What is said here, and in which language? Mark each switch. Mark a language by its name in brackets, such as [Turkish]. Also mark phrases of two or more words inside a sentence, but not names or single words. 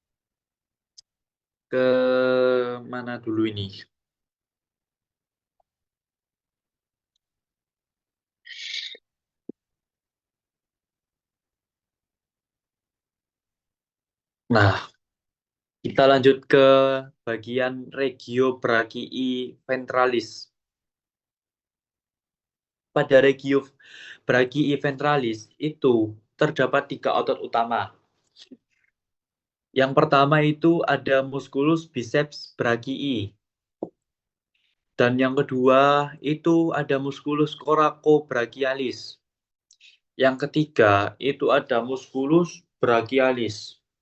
[Indonesian] Ke mana dulu ini? Nah, kita lanjut ke bagian [Latin] regio brachii ventralis. [Indonesian] Pada [Latin] regio brachii ventralis [Indonesian] itu terdapat 3 otot utama. Yang pertama itu ada [Latin] musculus biceps brachii. [Indonesian] Dan yang kedua itu ada [Latin] musculus coracobrachialis. [Indonesian] Yang ketiga itu ada [Latin] musculus brachialis.